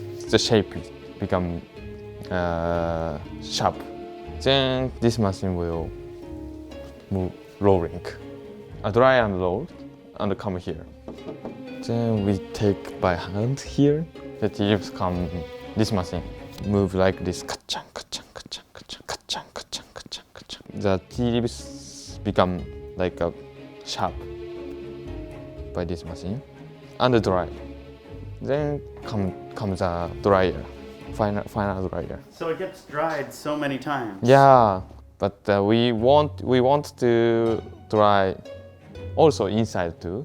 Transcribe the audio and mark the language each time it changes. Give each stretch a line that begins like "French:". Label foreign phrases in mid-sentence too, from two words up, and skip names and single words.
English: The shape become sharp. Then this machine will move rolling. Dry and rolled and come here. Then we take by hand here. The tea leaves come. This machine move like this. Ka-chang, ka-chang, ka-chang, ka-chang, ka-chang, ka-chang, ka-chang, ka-chang. The tea leaves become like a sharp by this machine and dry. Then comes a dryer, final dryer. So it gets dried so many times. Yeah, but we want to dry also inside too.